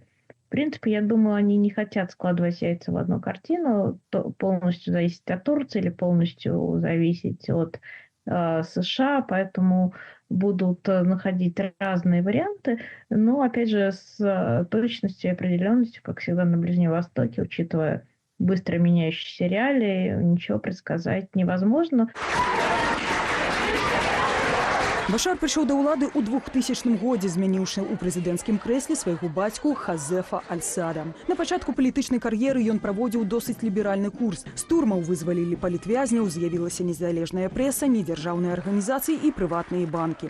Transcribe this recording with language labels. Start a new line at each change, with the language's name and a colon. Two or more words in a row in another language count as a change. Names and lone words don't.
Russian: В принципе, я думаю, они не хотят складывать яйца в одну картину, полностью зависеть от Турции или полностью зависеть от США, поэтому будут находить разные варианты, но, опять же, с точностью и определенностью, как всегда на Ближнем Востоке, учитывая быстро меняющиеся реалии, ничего предсказать невозможно.
Belarusian: Башар прыйшоў да ўлады ў 2000 годзе, змяніўшы ў прэзідэнцкім крэсле свайго бацьку Хазефа Аль-Сада. На пачатку палітычнай кар'еры ён праводзіў досыць ліберальны курс. З турмаў вызвалілі палітвязняў, з'явілася незалежная прэса, недзяржаўныя арганізацыі і прыватныя банкі.